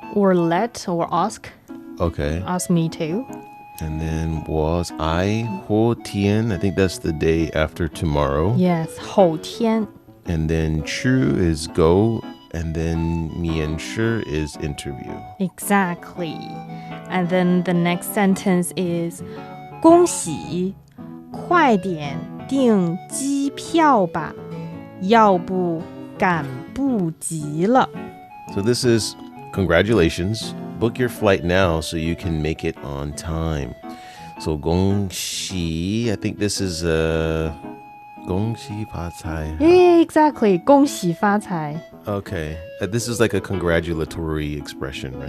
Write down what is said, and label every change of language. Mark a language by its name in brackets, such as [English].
[English] Or let or ask. Okay. Ask me too. And then was I 后天, I think that's the day after tomorrow. Yes, 后天. And then 去 is go, and then 面试 is interview. Exactly. And then the next sentence is [Chinese] 恭喜，快点订机票吧，要不赶不及了。 [English] So this is congratulations. Book your flight now so you can make it on time. So 恭喜, I think this is 恭喜发财. Yeah, exactly. 恭喜发财. Okay. This is like a congratulatory expression, right?